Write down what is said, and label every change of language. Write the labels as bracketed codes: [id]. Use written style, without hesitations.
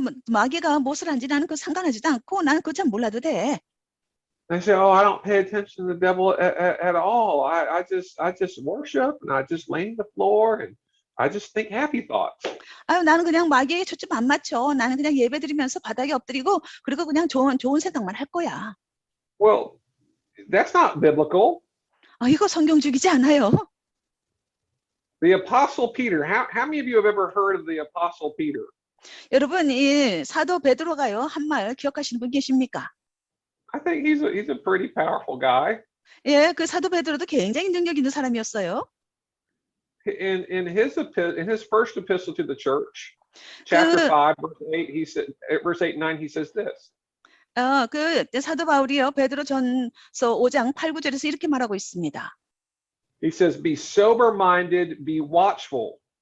[ko] 마귀가 무엇을 하는지 나는 그 상관하지도 않고 나는 그거 잘 몰라도 돼. [en] They say, "Oh, I don't pay attention to the devil at all. I just worship and I just lay on the floor and I just think happy thoughts." [ko] 나는 그냥 마귀에게 초점 안 맞춰. 나는 그냥 예배드리면서 바닥에 엎드리고 그리고 그냥 좋은 생각만 할 거야. [en] Well, that's not biblical. [ko] 이거 성경적이지 않아요. [en] The Apostle Peter. How many of you have ever heard of the Apostle Peter? [ko] 여러분, 이 사도 베드로가요, 한 말 기억하시는 분 계십니까? [en] I think he's a pretty powerful guy. [ko] 예, 그 사도 베드로도 굉장히 능력 있는 사람이었어요. [en] In his first epistle to the church, chapter 5, verse 8 and 9, he says this. [ko] 그 사도 바울이요, 베드로 전서 5장 8, 9절에서 이렇게 말하고 있습니다. [en] He says, "Be sober-minded, be watchful."